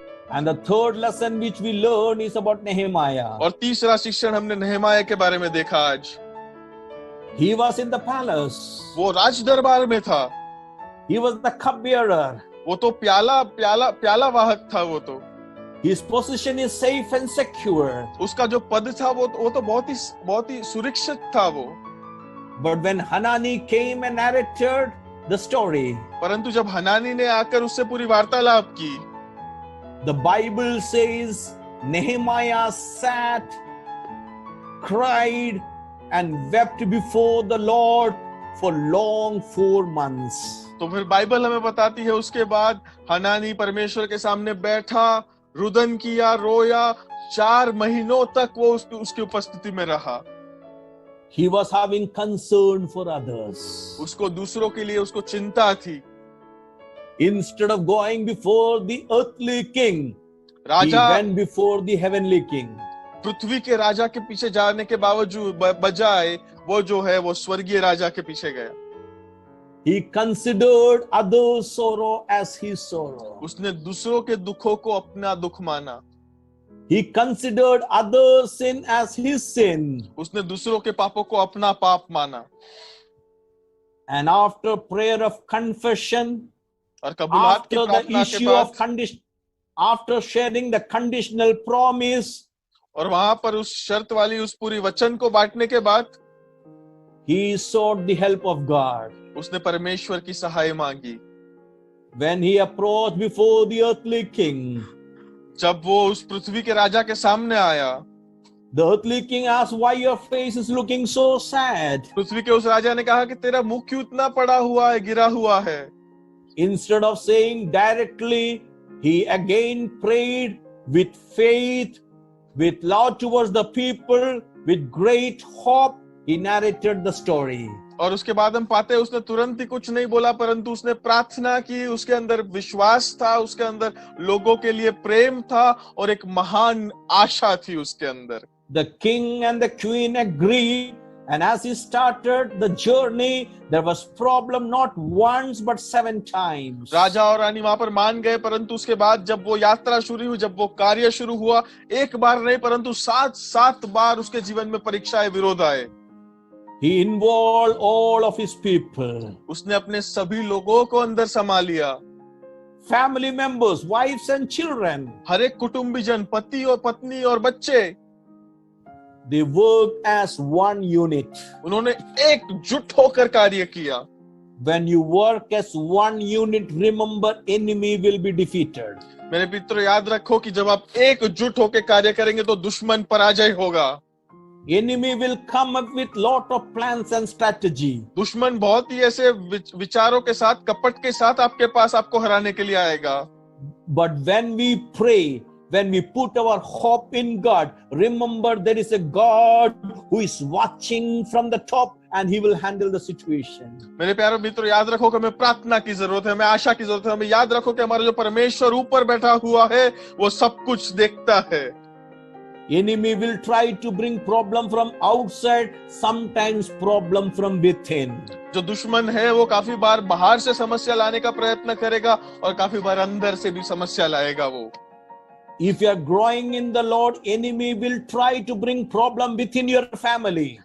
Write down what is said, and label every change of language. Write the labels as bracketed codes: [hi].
[en] And the third lesson which we learn is about Nehemiah. [hi] और तीसरा शिक्षण हमने नेहमाया के बारे में देखा आज। [en] He was in the palace. [hi] वो राज दरबार में था। [en] He was the cupbearer. [hi] वो तो प्याला वाहक था। वो तो [en] His position is safe and secure. [hi] उसका जो पद था वो तो बहुत ही सुरक्षित था वो। [en] But when Hanani came and narrated the story, [hi] परंतु जब हनानी ने आकर उससे पूरी वार्तालाप की, [en] the Bible says Nehemiah sat, cried and wept before the Lord for long 4 months. [hi] तो फिर बाइबल हमें बताती है उसके बाद हनानी परमेश्वर के सामने बैठा, रुदन किया, रोया, 4 महीनों तक वो उसकी उपस्थिति में रहा। [en] He was having concern for others. [hi] उसको दूसरों के लिए उसको चिंता थी। [en] Instead of going before the earthly king, he went before the heavenly king. [hi] पृथ्वी के राजा के पीछे जाने के बजाय वो जो है वो स्वर्गीय राजा के पीछे गया। [en] He considered others' sorrow as his sorrow. [hi] उसने दूसरों के दुखों को अपना दुख माना। [en] He considered others' sin as his sin. [hi] उसने दूसरों के पापों को अपना पाप माना। [en] And after prayer of confession, [hi] और कबूलात की प्रार्थना के बाद, [en] after sharing the conditional promise, [hi] और वहां पर उस शर्त वाली उस पूरी वचन को बांटने के बाद, [en] he sought the help of God. [hi] उसने परमेश्वर की सहाय मांगी। [en] When he approached before the earthly king, [hi] जब वो उस पृथ्वी के राजा के सामने आया, [en] the earthly king asked, why your face is looking so sad? [hi] पृथ्वी के उस राजा ने कहा कि तेरा मुंह क्यों इतना पड़ा हुआ है, गिरा हुआ है। [en] Instead of saying directly, he again prayed with faith, with love towards the people, with great hope. He narrated the story. [hi] और उसके बाद हम पाते हैं उसने तुरंत ही कुछ नहीं बोला, परंतु उसने प्रार्थना की, उसके अंदर विश्वास था, उसके अंदर लोगों के लिए प्रेम था और एक महान आशा थी उसके अंदर। [en] The king and the queen agreed, and as he started the journey, there was problem not once but 7 times. [hi] राजा और रानी वहां पर मान गए, परंतु उसके बाद जब वो यात्रा शुरू हुई, जब वो कार्य शुरू हुआ, एक बार नहीं परंतु 7 बार उसके जीवन में परीक्षाएं, विरोध आए। [en] He involved all of his people. [hi] उसने अपने सभी लोगों को अंदर समा लिया। [en] Family members, wives and children. [hi] हर एक कुटुंबीजन, पति और पत्नी और बच्चे, [en] they worked as one unit. [hi] उन्होंने एकजुट होकर कार्य किया। [en] When you work as one unit, remember enemy will be defeated. [hi] मेरे मित्रों, याद रखो कि जब आप एकजुट होकर कार्य करेंगे तो दुश्मन पराजय होगा। [en] Enemy will come up with lot of plans and strategy. [hi] दुश्मन बहुत ही ऐसे विचारों के साथ, कपट के साथ आपके पास आपको हराने के लिए आएगा। [en] But when we pray, when we put our hope in God, remember there is a God who is watching from the top and he will handle the situation. [hi] मेरे प्यारे मित्रों, याद रखो कि हमें प्रार्थना की जरूरत है, हमें आशा की जरूरत है। हमें याद रखो कि हमारा जो परमेश्वर ऊपर बैठा हुआ है वो सब कुछ देखता है। [en] Enemy will try to bring problem from outside, sometimes problem from within. [hi] जो दुश्मन है वो काफी बार बाहर से समस्या लाने का प्रयत्न करेगा और काफी बार अंदर से भी समस्या लाएगा वो। [en] If you are growing in the Lord, enemy will try to bring problem within your family.